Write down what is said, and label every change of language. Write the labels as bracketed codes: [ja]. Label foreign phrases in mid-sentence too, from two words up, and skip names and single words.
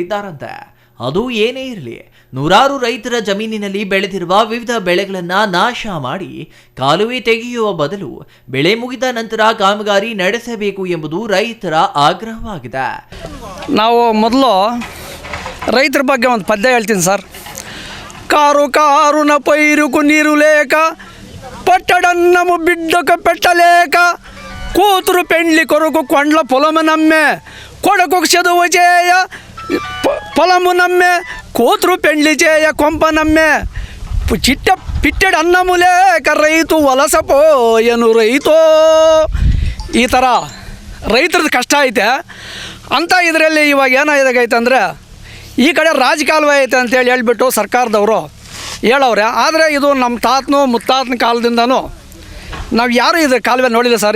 [kn] ಅದು ಏನೇ ಇರಲಿ, ನೂರಾರು ರೈತರ ಜಮೀನಿನಲ್ಲಿ ಬೆಳೆದಿರುವ ವಿವಿಧ ಬೆಳೆಗಳನ್ನ ನಾಶ ಮಾಡಿ ಕಾಲುವೆ ತೆಗೆಯುವ ಬದಲು ಬೆಳೆ ಮುಗಿದ ನಂತರ ಕಾಮಗಾರಿ ನಡೆಸಬೇಕು ಎಂಬುದು ರೈತರ ಆಗ್ರಹವಾಗಿದೆ. ನಾವು ಮೊದಲು ರೈತರ ಬಗ್ಗೆ ಒಂದು ಪದ್ಯ ಹೇಳ್ತೀನಿ ಸರ್. [te] కారు కారున పైరుకు నీరు లేక పట్టడన్నము బిడ్డకు పెట్టలేక కూతురు పెండ్లి కొరకు కొండ్ల పొలము నమ్మే కొడుకు చదువు చేయ పొలము నమ్మే కూతురు పెండ్లి చేయ కొంప నమ్మే పిట్టెడు అన్నము లేక రైతు వలసపోయను రైతో. [kn] ಈ ಥರ ರೈತರದ್ದು ಕಷ್ಟ ಐತೆ. ಅಂಥ ಇದರಲ್ಲಿ ಇವಾಗ ಏನಾಗೈತೆ ಅಂದರೆ ಈ ಕಡೆ ರಾಜಕಾಲುವೆ ಐತೆ ಅಂತೇಳಿ ಹೇಳ್ಬಿಟ್ಟು ಸರ್ಕಾರದವರು ಹೇಳವ್ರೆ. ಆದರೆ ಇದು ನಮ್ಮ ತಾತನು ಮುತ್ತಾತನ ಕಾಲದಿಂದನೂ ನಾವು ಯಾರೂ ಇದು ಕಾಲುವೆ ನೋಡಿಲ್ಲ ಸರ್.